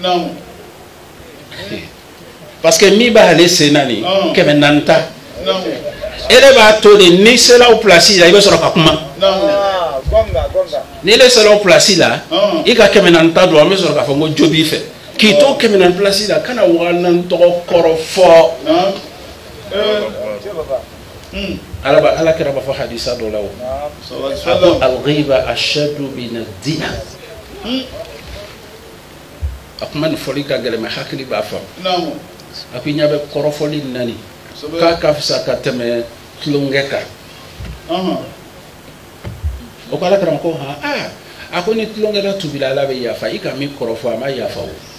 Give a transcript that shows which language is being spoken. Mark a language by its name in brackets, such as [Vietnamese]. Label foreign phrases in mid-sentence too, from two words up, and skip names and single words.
[French] parce que [Bambara] min b'ale sen na nin 400 ta e de b'a to de n'i sera o place la i bɛ sɔrɔ ka kuma n'i le sera o place la i ka 400 ta don an bɛ sɔrɔ k'a fɔ ko jo b'i fɛ k'i to 400 place la kana waga 4 tɔgɔ kɔrɔ fɔ ala kɛra b'a fɔ hadisa dɔ la o a ko [Arabic] الغيبة أشد من الزنا [Bambara] a kuma ni fɔli ka gɛlɛn mais hakili b'a faamu a ko i ɲɛ bɛ kɔrɔfɔli nani k'a ka fisa ka tɛmɛ tulonkɛ kan o ko ala kɛra ko a ko ni tulonkɛ la tubila ala bɛ yafa i ka min kɔrɔfɔ a ma yafa o